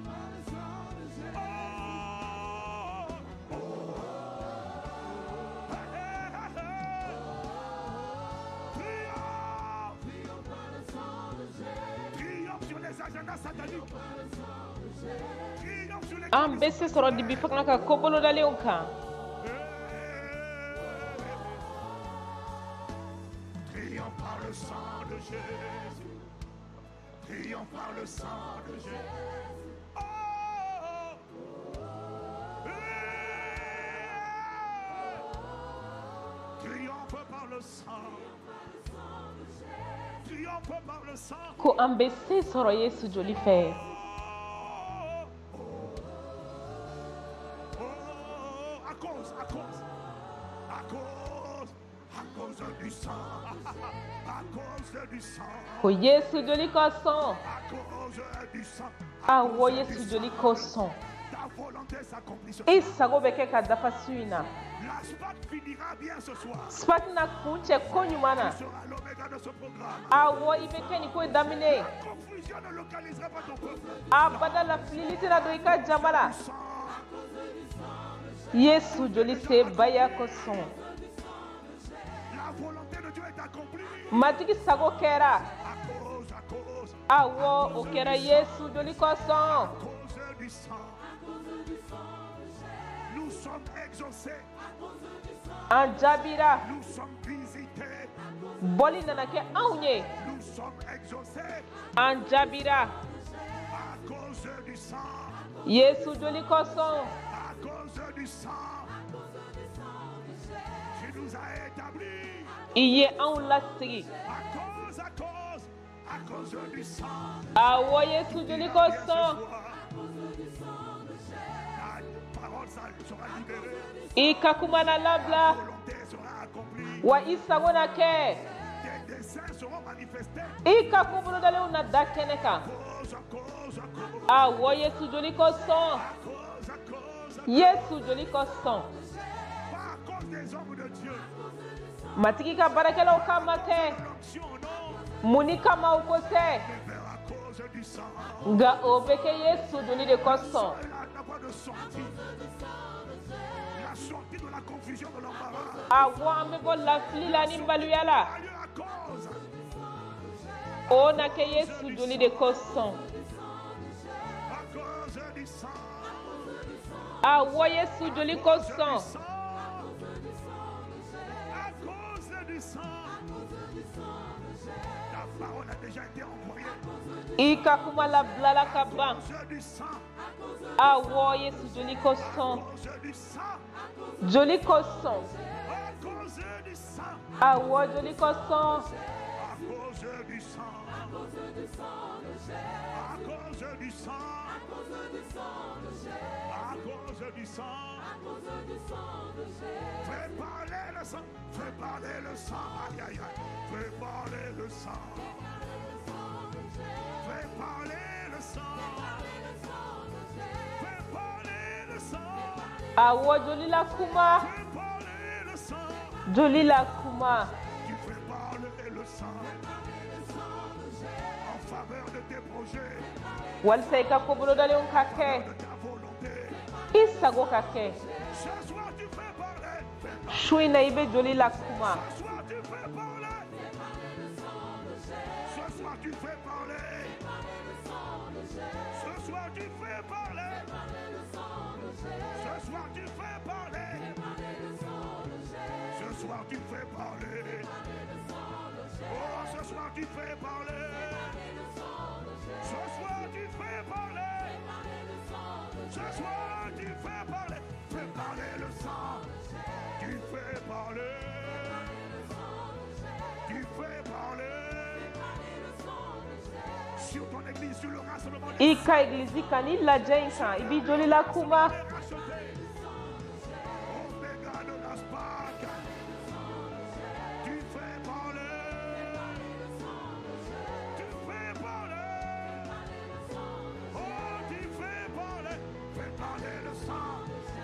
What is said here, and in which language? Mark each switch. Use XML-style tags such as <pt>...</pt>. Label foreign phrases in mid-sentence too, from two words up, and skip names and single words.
<fr>Triomphe sur les agendas sataniques. Triomphe sur les</fr> <bm>An bɛ se sɔrɔ dibi fanga ka ko bolodalenw kan.</bm> <fr>Triomphe par le sang de Jésus. Triomphe par le sang de Jésus. Triomphe par le sang. Triomphe par le sang.</fr> <bm>Ko an bɛ se sɔrɔ Yesu joli fɛ.</bm> <fr>À cause du sang, à cause du sang,</fr> <bm>Ko Yesu joli kosɔn.</bm> <fr>à cause du sang,</fr> <bm>Awɔ Yesu joli kosɔn.</bm> <fr>ta volonté s'accomplisse.</fr> <bm>I sago bɛ kɛ ka dafa su in na.</bm> <fr>La SPAC finira bien ce soir.</fr> <bm>SPAC na kun cɛ ko ɲuman na.</bm> <fr>Tu seras l'oméga de ce programme.</fr> <bm>Awɔ i bɛ kɛ nin ko in daminɛ.</bm> <fr>La confusion ne localisera pas ton peuple.</fr> <bm>Abada la filili tɛna don i ka jama la.</bm> <fr>Sang,</fr> <bm>Yesu joli se baya kosɔn.</bm> <fr>la volonté de Dieu est accomplie.</fr> <bm>Matigi sago kɛra.</bm> <fr>À cause</fr> <bm>Awɔ o kɛra Yesu joli kosɔn.</bm> <fr>du sang. Nous sommes exaucés,</fr> <bm>An jaabira.</bm> <fr>nous sommes visités,</fr> <bm>Bɔli nana kɛ anw ye.</bm> <fr>nous sommes exaucés</fr> <bm>An jaabira.</bm> <fr>à cause du sang,</fr> <bm>Yesu joli kosɔn.</bm> <fr>à cause du sang. Tu nous as établis</fr> <bm>I ye anw lasigi.</bm> <fr>à cause du sang.</fr> <bm>Awɔ Yesu joli kosɔn.</bm> <fr>Ta parole sera libérée,</fr> <bm>I ka kuma na labila.</bm> <fr>ta volonté sera accomplie,</fr> <bm>Wa i sago na kɛ.</bm> <fr>tes desseins seront manifestés.</fr> <bm>I ka ko bolodalenw na da kɛnɛ kan.</bm> <fr>À cause,</fr> <bm>Awɔ Yesu joli kosɔn.</bm> <fr>à cause,</fr> <bm>Yesu joli kosɔn.</bm> <fr>pas à cause des hommes de Dieu.</fr> <bm>Matigi ka baarakɛlaw kama tɛ.</bm> <fr>L'onction, non,</fr> <bm>Mun ni kama o ko tɛ.</bm> <fr>mais à cause du sang.</fr> <bm>Nka o bɛ kɛ Yesu joli de kosɔn.</bm> <fr>Cela n'a pas de sortie. La sortie de la confusion, de l'embarras.</fr> <bm>Awɔ an bɛ bɔ lafili la ni maloya la.</bm> <fr>A lieu à cause,</fr> <bm>O na kɛ Yesu joli de kosɔn.</bm> <fr>à cause du sang.</fr> <bm>Awɔ Yesu joli kosɔn.</bm> <fr>Sang. À cause du sang. La parole a déjà été envoyée.</fr> <bm>I ka kuma labilala ka ban.</bm> <fr>À cause du sang.</fr> <bm>Awɔ Yesu joli</bm> <fr>À</fr> <bm>kosɔn.</bm> <fr>cause du sang.</fr> <bm>Joli kosɔn.</bm> <fr>À cause du sang. Awɔ joli kosɔn. À cause du sang. À cause du sang. À cause du sang. Fais parler le sang. Fais parler le sang. Aïe, aïe, aïe. Fais parler le sang. Fais parler le sang. Fais parler le sang.</fr> <bm>Awɔ joli la kuma.</bm> <fr>Fais parler le sang.</fr> <bm>Joli la kuma.</bm> <fr>Tu fais parler le sang. En faveur de tes projets,</fr> <bm>Walisa i ka ko bolodalenw ka kɛ.</bm> <fr>de ta volonté.</fr> <bm>I sago ka kɛ.</bm> <fr>Ce soir tu fais parler.</fr> <bm>Su in na i bɛ joli la kuma.</bm> <fr>Ce soir tu fais parler. Ce soir tu fais parler. Ce soir tu fais parler. Ce soir tu fais parler. Ce soir tu fais parler. Oh, ce soir tu fais parler. Ce soir tu fais parler. Ce soir tu fais parler. Fais parler le sang. Tu fais parler. Tu fais parler. Sur ton église, sur le rassemblement</fr> <bm>I ka egilizi kan i lajɛ in kan i b'i joli la kuma.</bm> <fr>Oméga de la SPAC. Tu fais parler. Tu fais parler. Oh, tu fais parler. Fais parler le sang.</fr>